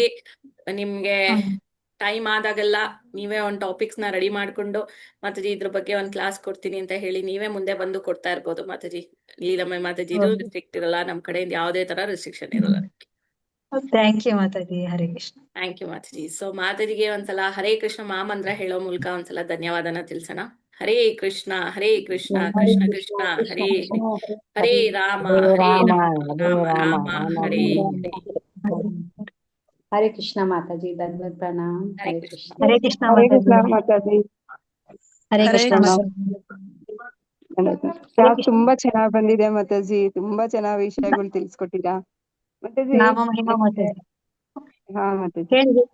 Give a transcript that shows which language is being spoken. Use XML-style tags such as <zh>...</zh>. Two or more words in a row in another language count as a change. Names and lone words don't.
<kn>ನಿಮ್ಗೆ ಟೈಮ್ ಆದಾಗೆಲ್ಲ ನೀವೇ ಒಂದು ಟಾಪಿಕ್ಸ್ ನ ರೆಡಿ ಮಾಡ್ಕೊಂಡು ಮಾತಾಜಿ ಇದ್ರ ಬಗ್ಗೆ ಒಂದ್ ಕ್ಲಾಸ್ ಕೊಡ್ತೀನಿ ಅಂತ ಹೇಳಿ ನೀವೇ ಮುಂದೆ ಬಂದು ಕೊಡ್ತಾ ಇರ್ಬೋದು ಮಾತಾಜಿ. ಲೀಲಮ್ಮ ಮಾತಾಜಿ ಇದು ರಿಸ್ಟ್ರಿಕ್ಟ್ ಇರಲ್ಲ, ನಮ್ ಕಡೆಯಿಂದ ಯಾವುದೇ ತರ ರಿಸ್ಟ್ರಿಕ್ಷನ್ ಇರಲ್ಲ.</kn> <en>thank you</en> <kn>ಮಾತಾಜಿ. ಹರೇ ಕೃಷ್ಣ.</kn> <en>thank you ಮಾತಾಜಿ.</en> <kn>ಸೊ ಮಾತಾಜಿಗೆ ಒಂದ್ಸಲ ಹರೇ ಕೃಷ್ಣ ಮಹಾಮಂತ್ರ ಹೇಳೋ ಮೂಲಕ ಒಂದ್ಸಲ ಧನ್ಯವಾದನ ತಿಳಿಸೋಣ.</kn> <sa>ಹರೇ ಕೃಷ್ಣ ಕೃಷ್ಣ ಕೃಷ್ಣ ಹರೇ ಹರೇ, ಹರೇ ರಾಮ ರಾಮ ರಾಮ ಹರೇ ಹರೇ.</sa> <kn>ಹರೇ ಕೃಷ್ಣ ಮಾತಾಜಿ, ಧನ್ಯವಾದ ಪ್ರಣಾಮ್. ಹರೇ ಹರೇ ಕೃಷ್ಣ. ಕೃಷ್ಣ. ಹರೇ ಕೃಷ್ಣ ಹರೇ ಮಾತಾಜಿ. ಕೃಷ್ಣ ಮಾತಾಜಿ. ಹರೇ ಕೃಷ್ಣ ಮಾತಾಜಿ. ಕ್ಲಾಸ್ ತುಂಬಾ ಚೆನ್ನಾಗ್ ಬಂದಿದೆ ಮಾತಾಜಿ, ತುಂಬಾ ಚೆನ್ನಾಗ್ ವಿಷಯಗಳು ತಿಳಿಸ್ಕೊಟ್ಟಿರಾ ಮಾತಾಜಿ. ನಾಮ ಮಹಿಮಾ ಮಾತಾಜಿ. ಹಾ ಮಾತಾಜಿ, ಹೇಳಿ</kn>